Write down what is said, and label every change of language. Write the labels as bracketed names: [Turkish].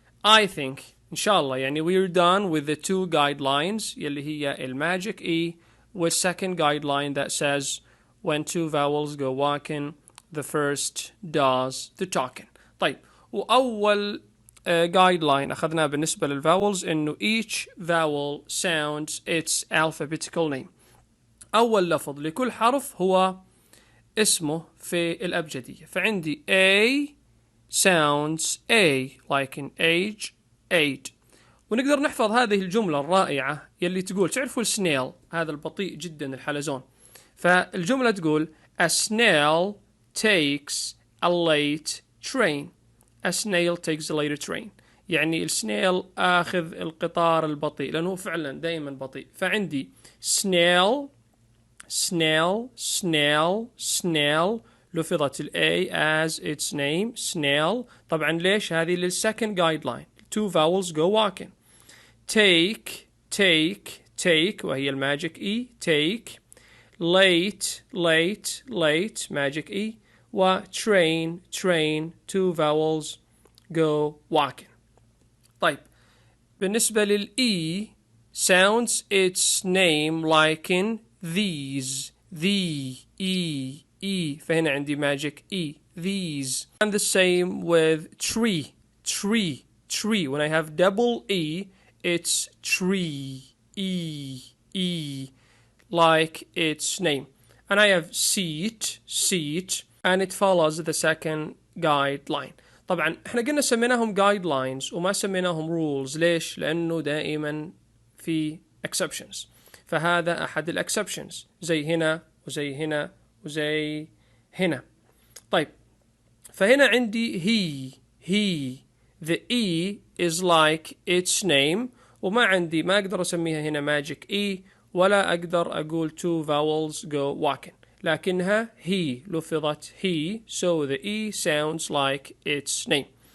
[English] I think إن شاء الله يعني we're done with the two guidelines [Arabic] يلي هي ال [English] magic E with second guideline that says when two vowels go walking the first does the talking. [Arabic] طيب وأول guideline أخذناه بالنسبة للvowels إنه [English] each vowel sounds its alphabetical name. [Arabic] أول لفظ لكل حرف هو اسمه في الأبجدية فعندي [English] A sounds A like in age age. [Arabic] ونقدر نحفظ هذه الجملة الرائعة يلي تقول تعرفوا السنيل هذا البطيء جدا الحلزون فالجملة تقول [English] a snail takes a late train. A snail takes a later train [Arabic] يعني السنيل آخذ القطار البطيء لأنه فعلا دائما بطيء فعندي snail snail snail snail لفظت ال A [English] as its name snail. [Arabic] طبعا ليش هذه للsecond guideline [English] two vowels go walking. take take take [Arabic] وهي الماجيك [English] E take. late late late magic E [Arabic] و [English] train train two vowels go walking. [Arabic] طيب بالنسبة لل [English] E sounds its name like in these the E E [Arabic] فهنا عندي [English] magic E these. And the same with tree tree tree when I have double E it's tree E E like its name. And I have seat seat and it follows the second guideline. [Arabic] طبعا احنا قلنا سميناهم guidelines وما سميناهم rules ليش؟ لأنه دائما في exceptions فهذا أحد الexceptions زي هنا وزي هنا وزي هنا. [English] طيب فهنا عندي he the E is like its name [Arabic] وما عندي ما أقدر أسميها هنا magic E ولا أقدر أقول [English] two vowels go walking [Arabic] لكنها [English] he لفظت he so the E sounds like its name.